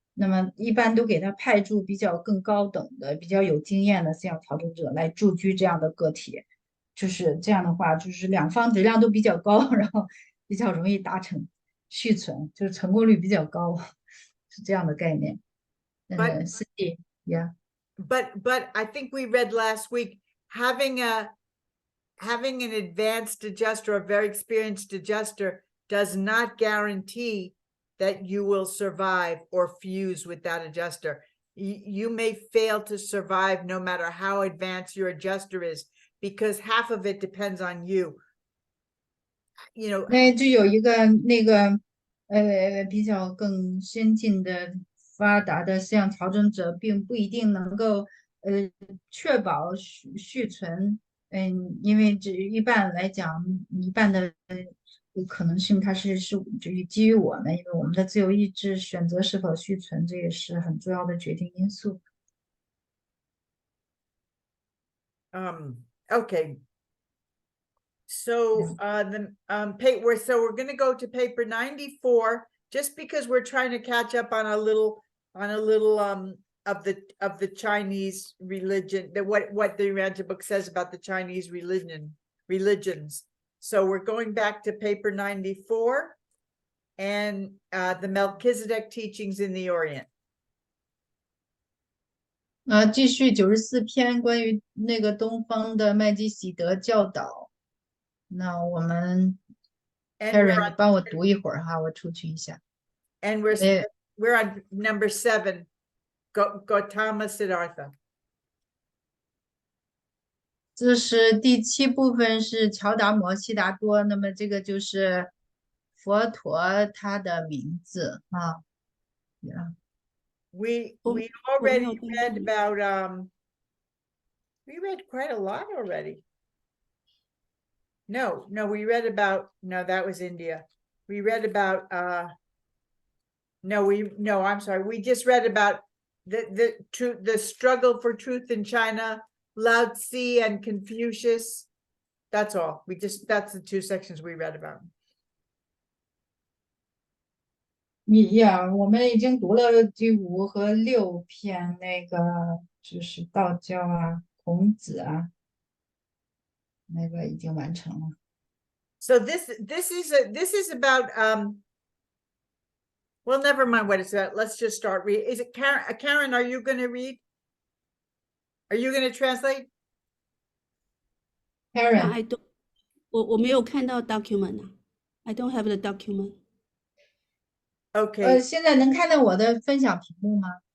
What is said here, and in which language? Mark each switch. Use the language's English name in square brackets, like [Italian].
[Chinese] 那么一般都给他派驻比较更高等的、比较有经验的像调整者来驻居这样的个体，就是这样的话，就是两方质量都比较高，然后比较容易达成续存，就是成功率比较高，是这样的概念。 [English] Yeah. But I think we read last week, having an advanced adjuster, a very experienced adjuster, does not guarantee that you will survive or fuse with that adjuster. You may fail to survive no matter how advanced your adjuster is, because half of it depends on you. You know, [Chinese] 那就有一个那个比较更先进的发达的像调整者，并不一定能够确保续存。因为这一般来讲，一半的可能性它是基于我们，因为我们的自由意志选择是否续存，这也是很重要的决定因素。 [English] Okay. So we're going to go to paper 94, just because we're trying to catch up on a little of the Chinese religion, that what the Urantia book says about the Chinese religions. So we're going back to paper 94 and the Melchizedek teachings in the Orient. [Chinese] 继续94篇关于那个东方的麦基喜德教导。那我们 Karen 你帮我读一会儿哈，我出去一下。 [English] And we're on number 7, Gautama Siddhartha. [Chinese] 这是第7部分，是乔达摩悉达多。那么这个就是佛陀他的名字啊。 [English] Yeah. We already read about we read quite a lot already. No, we read about, no, that was India. We read about I'm sorry. We just read about the struggle for truth in China. Lao Tzu and Confucius. That's all. That's the 2 sections we read about. [Chinese] 我们已经读了第5和6篇，那个就是道教啊、孔子啊，那个已经完成了。 [English] So this is about well, never mind what it's about. Let's just start reading. Is it Karen? Karen, are you going to read? Are you going to translate? Karen， I don't， [Chinese] 我没有看到 [English] document 啊 ，I don't have the document。 Okay. [Chinese] 现在能看到我的分享屏幕吗？